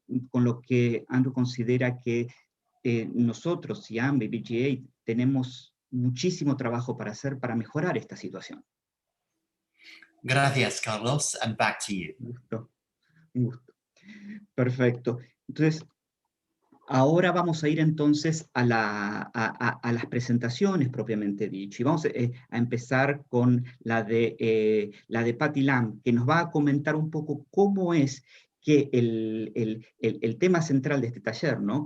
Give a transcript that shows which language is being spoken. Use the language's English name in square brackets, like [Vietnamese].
[Spanish] Con lo que Andrew considera que nosotros y AMBA y BGA tenemos muchísimo trabajo para hacer para mejorar esta situación. Gracias, [English] Carlos, and back to you. [Spanish] Un gusto. Perfecto. Entonces, ahora vamos a ir entonces a las presentaciones propiamente dicho. Y vamos a empezar con la de Patty Lam, que nos va a comentar un poco cómo es que el tema central de este taller, ¿no?